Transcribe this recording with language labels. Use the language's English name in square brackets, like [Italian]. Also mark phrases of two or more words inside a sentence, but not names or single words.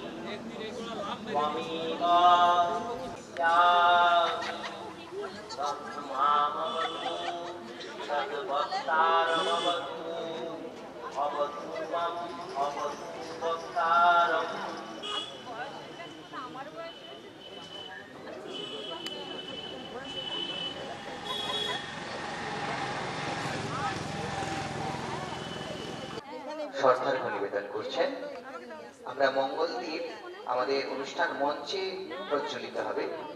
[Sanskrit] त्वमेव स्यामि तन्मामवतु तद्वक्तारमवतु अवतु मम अवतु वक्तारम्। [Bangla] শ্রদ্ধার্ঘ্য নিবেদন করছেন। আমরা মঙ্গল দ্বীপ আমাদের অনুষ্ঠান মঞ্চে প্রজ্বলিত হবে।